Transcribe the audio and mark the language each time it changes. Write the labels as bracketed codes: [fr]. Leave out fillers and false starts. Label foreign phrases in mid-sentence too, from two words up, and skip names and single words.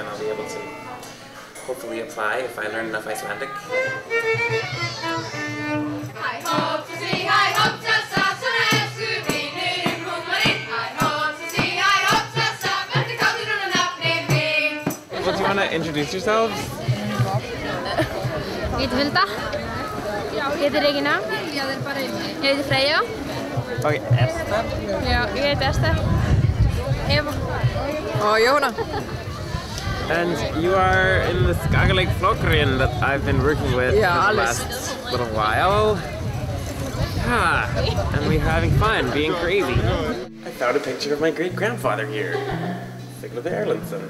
[en] I'll be able to hopefully apply if I learn enough Icelandic. Well, do you want to introduce yourselves? [is] Ég heiti Hulda. Ég heiti Regina. Ég heiti Freyja. [en] Okay, Esther. [is] Já, ég heiti Esther. Eva. Og Jóna. [en] And you are in the Skagerrak Flokkurinn that I've been working with for the last little while. Yeah, and we're having fun, being crazy. I found a picture of my great-grandfather here, Sigurður Erlendsson.